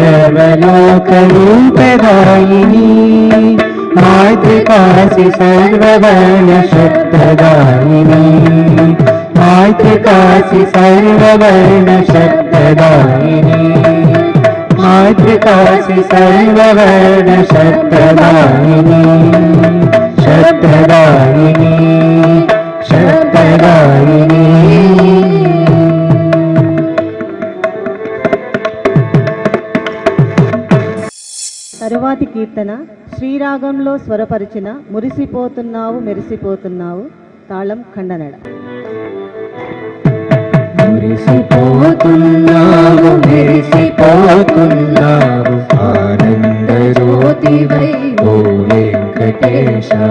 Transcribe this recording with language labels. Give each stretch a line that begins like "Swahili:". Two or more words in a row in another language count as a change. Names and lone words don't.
Sanskrit: सर्वलोकरूपदायिनी मातृकासि सर्ववर्ण शब्ददायिनी मातृकासि सर्ववर्ण शब्ददायिनी मातृकासि सर्ववर्ण शब्ददायिनी शब्ददायिनी शब्ददायिनी
Telugu: తరువాతి కీర్తన శ్రీరాగంలో స్వరపరిచిన మురిసిపోతున్నావు మెరిసిపోతున్నావు తాళం ఖండనడ. మురిసిపోతున్నావు మెరిసిపోతున్నావు ఆనంద జ్యోతివై ఓ వెంకటేశ